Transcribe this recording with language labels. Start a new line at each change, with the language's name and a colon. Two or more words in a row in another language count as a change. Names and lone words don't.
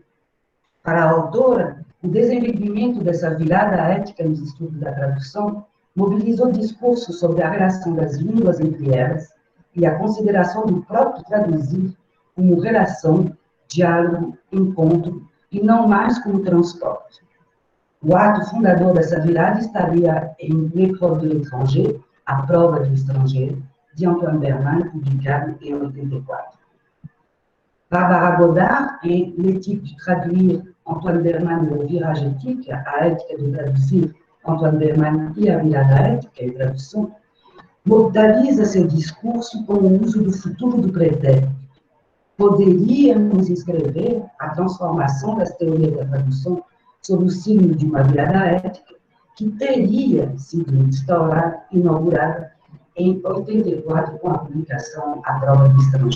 Portuguese: Para a autora, o desenvolvimento dessa virada ética nos estudos da tradução mobilizou discursos sobre a relação das línguas entre elas e a consideração do próprio traduzir como relação, diálogo, encontro, e não mais como transporte. O ato fundador dessa virada estaria em
French: L'épreuve de l'étranger,
Portuguese: A Prova do Estrangeiro, de Antoine Bergman, publicado em 84. Barbara Godard, em
French: L'éthique de traduire,
Portuguese: Antoine Bergman e o
French: Virage éthique,
Portuguese: a ética de traduzir, Antoine Bergman e a virada ética e tradução, modaliza seu discurso com o uso do futuro do pretérito. Poderíamos escrever a transformação das teorias da tradução sob o signo de uma virada ética que teria sido instaurada, inaugurada em 84 com a publicação A Prova do Estrangeiro.